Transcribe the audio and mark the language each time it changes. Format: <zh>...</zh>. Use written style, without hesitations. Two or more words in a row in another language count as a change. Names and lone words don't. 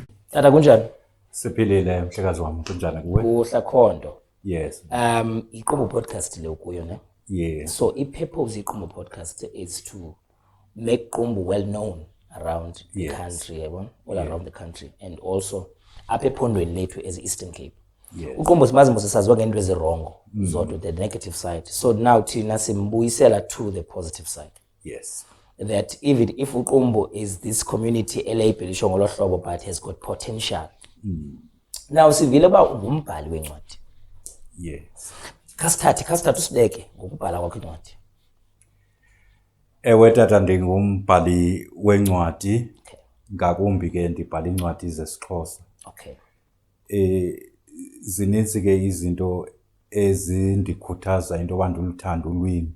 <xh>Tata kunjani? Siphilile mhlekazi wami kunjani kuwe? Kuhla Khondo.</xh> <en>Yes.</en> <xh>Iqumbu podcast le kuyo ne?</xh> <en>Yeah. So purpose iqumbu podcast is to make Qumbu well known around the country, yabo, all around the country, and also</en> <xh>apha ephondweni lethu</xh> <en>as Eastern Cape. Yes.</en> <xh>Uqumbu simazi mose saziwa ngento ezirongo, zodwa</xh> <en>the negative side. So now</en> <xh>thina simbuyisela</xh> <en>to the positive side. Yes. That even if Uqumbu is this community</en> <xh>elabelishwa ngolo hlobo</xh> <en>but has got potential.</en> <xh>Now sivile ba ungumbhali wencwadi.</xh> <en>Yes.</en> <xh>Khasithathe usibeke ngokubhala kwakho incwadi. Ewe tata ndingumbhali wencwadi. Ngakumbi ke ndibhala incwadi zesiXhosa.</xh> <en>Okay.</en> <xh>Zininzi ke izinto ezindikhuthaza into yoba nduluthanda ulwimi.</xh>